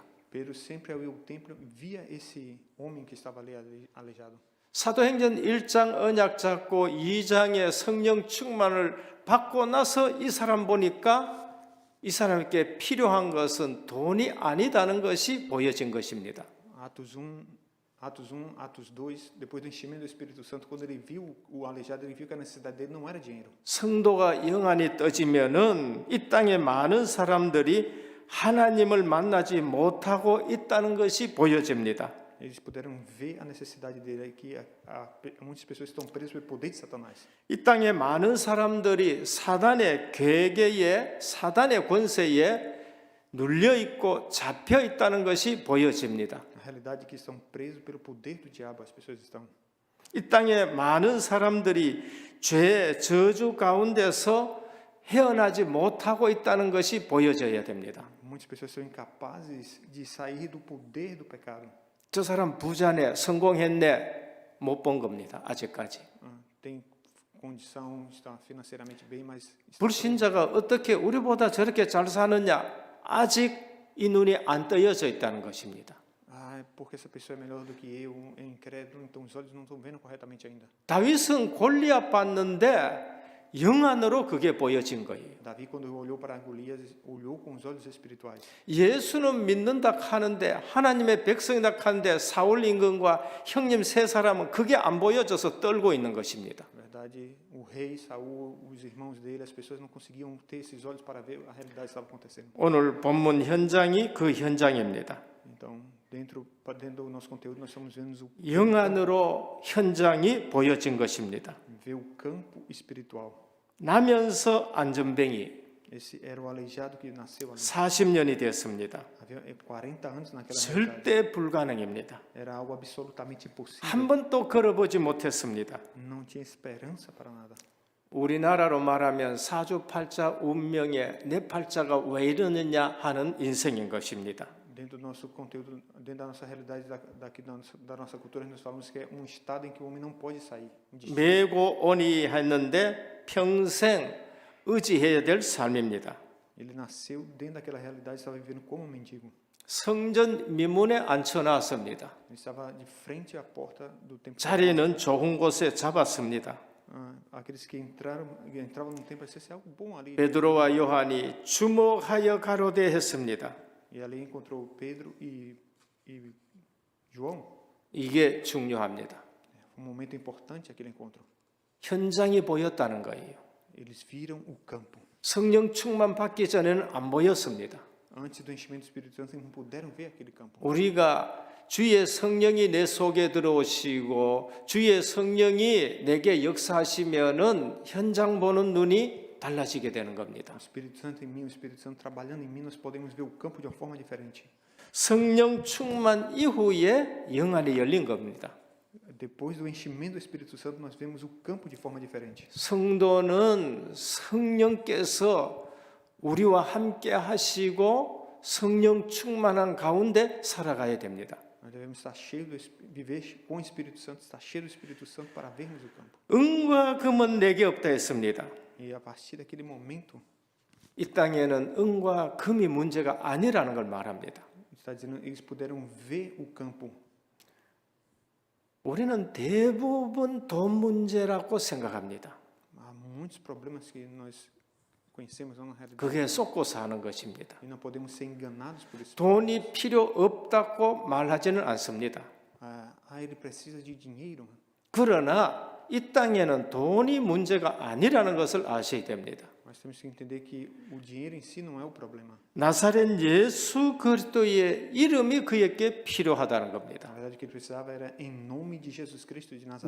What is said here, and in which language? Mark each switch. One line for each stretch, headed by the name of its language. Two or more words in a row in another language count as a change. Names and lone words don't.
Portuguese: Pedro sempre ao ir ao templo via esse homem que estava ali aleijado.
Korean: 사도행전 1장 언약 잡고 2장의 성령 충만을 받고 나서 이 사람 보니까 이 사람에게 필요한 것은 돈이 아니다는 것이 보여진 것입니다.
Portuguese: Atos 1, Atos 2, depois do enchimento do Espírito Santo, quando ele viu o aleijado, ele viu que a necessidade dele não era dinheiro.
Korean: 성도가 영안이 떠지면은 이 땅에 많은 사람들이 하나님을 만나지 못하고 있다는 것이 보여집니다.
Portuguese: Eles puderam ver a necessidade dele, que muitas pessoas estão presas pelo poder de Satanás.
Korean: 이 땅에 많은 사람들이 사단의 괴계에 사단의 권세에 눌려 있고 잡혀 있다는 것이 보여집니다.
Portuguese: A realidade é que estão presos pelo poder do diabo, as pessoas estão.
Korean: 이 땅에 많은 사람들이 죄의 저주 가운데서 헤어나지 못하고 있다는 것이 보여져야 됩니다.
Portuguese: Muitas pessoas são incapazes de sair do poder do pecado.
Korean: 저 사람 부자네, 성공했네, 못 본 겁니다. 아직까지.
Portuguese: Tem condição, está financeiramente bem, mas
Korean: 불신자가 어떻게 우리보다 저렇게 잘 사느냐? 아직 이 눈이 안 떠여져 있다는 것입니다.
Portuguese: porque essa pessoa é melhor do que eu, é incrédulo, então os olhos não estão vendo corretamente ainda.
Korean: 다윗은 골리앗 봤는데 영안으로 그게 보여진 거예요.
Portuguese: Davi, quando olhou para Golias, olhou com os olhos espirituais.
Korean: 예수는 믿는다 하는데 하나님의 백성이다 하는데 사울 임금과 형님 세 사람은 그게 안 보여져서 떨고 있는 것입니다.
Portuguese: Na verdade, o rei Saul, os irmãos dele, as pessoas não conseguiam ter esses olhos para ver a realidade que estava acontecendo.
Korean: 오늘 본문 현장이 그 현장입니다.
Portuguese: Então, dentro do nosso conteúdo, nós estamos vendo
Korean: 영안으로 현장이 보여진 것입니다.
Portuguese: ver o campo espiritual.
Korean: 나면서 안전뱅이
Portuguese: Esse era o aleijado que nasceu ali.
Korean: 40년이 됐습니다.
Portuguese: Havia 40 anos naquela realidade.
Korean: 절대 불가능입니다.
Portuguese: Era algo absolutamente impossível.
Korean: 한 번도 걸어보지 못했습니다.
Portuguese: Não tinha esperança para nada.
Korean: 우리나라로 말하면 사주팔자 운명에 내 팔자가 왜 이러느냐 하는 인생인 것입니다.
Portuguese: Dentro do nosso conteúdo, dentro da nossa realidade daqui da nossa cultura, nós falamos que é um estado em que o homem não pode sair.
Korean: 메고 오니 했는데 평생 의지해야 될 삶입니다.
Portuguese: Ele nasceu dentro daquela realidade, estava vivendo como um mendigo.
Korean: 성전 미문에 앉혀놨습니다.
Portuguese: Ele estava de frente à porta do templo.
Korean: 자리는 좋은 곳에 잡았습니다.
Portuguese: Aqueles que entravam no templo, parecia ser algo bom ali.
Korean: 베드로와 요한이 주목하여 가로되 했습니다.
Portuguese: E ali encontrou Pedro e João.
Korean: 이게 중요합니다.
Portuguese: Foi um momento importante aquele encontro.
Korean: 현장이 보였다는 거예요.
Portuguese: Eles viram o campo.
Korean: 성령 충만 받기 전에는 안 보였습니다.
Portuguese: Antes do enchimento do Espírito Santo, eles não puderam ver aquele campo.
Korean: 우리가 주의 성령이 내 속에 들어오시고 주의 성령이 내게 역사하시면은 현장 보는 눈이 달라지게 되는 겁니다.
Portuguese: O Espírito Santo em mim, o Espírito Santo trabalhando em mim, nós podemos ver o campo de uma forma diferente.
Korean: 성령 충만 이후에 영안이 열린 겁니다.
Portuguese: Depois do enchimento do Espírito Santo, nós vemos o campo de forma diferente.
Korean: 성도는 성령께서 우리와 함께 하시고 성령 충만한 가운데 살아가야 됩니다.
Portuguese: Nós devemos estar viver com o Espírito Santo, estar cheio do Espírito Santo para vermos o campo.
Korean: 은과 금은 내게 없다 했습니다.
Portuguese: E a partir daquele momento,
Korean: 이 땅에는 은과 금이 문제가 아니라는 걸 말합니다.
Portuguese: está dizendo, eles puderam ver o campo.
Korean: 우리는 대부분 돈 문제라고 생각합니다.
Portuguese: Há muitos problemas que nós conhecemos na realidade.
Korean: 그게 속고 사는 것입니다.
Portuguese: E não podemos ser enganados por isso.
Korean: 돈이 필요 없다고 말하지는 않습니다.
Portuguese: Ele precisa de dinheiro.
Korean: 그러나 이 땅에는 돈이 문제가 아니라는 것을 아셔야 됩니다.
Portuguese: Mas Nós temos que entender que o dinheiro em si não é o problema.
Korean: 나사렛 예수 그리스도의 이름이 그에게 필요하다는 겁니다.
Portuguese: Na verdade, o que ele precisava era em nome de Jesus Cristo de Nazaré.